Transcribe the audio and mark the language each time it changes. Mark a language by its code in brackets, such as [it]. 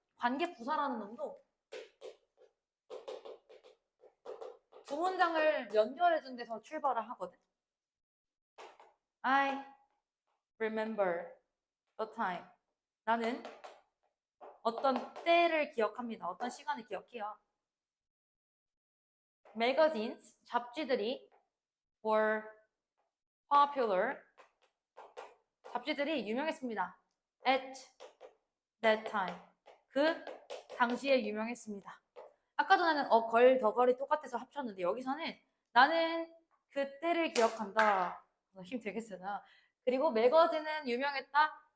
[ko] 관계 부사라는 놈도 두 문장을 연결해준 데서 출발을 하거든. [en] I remember the time. [ko] 나는 어떤 때를 기억합니다. 어떤 시간을 기억해요. [en] Magazines, [ko] 잡지들이 [en] were popular. [ko] 잡지들이 유명했습니다. [en] At that time. [ko] 그 당시에 유명했습니다. 아까 전에는 걸, 더 걸이 똑같아서 합쳤는데 여기서는 나는 그때를 기억한다. 힘 되겠으나. 그리고 매거진은 유명했다.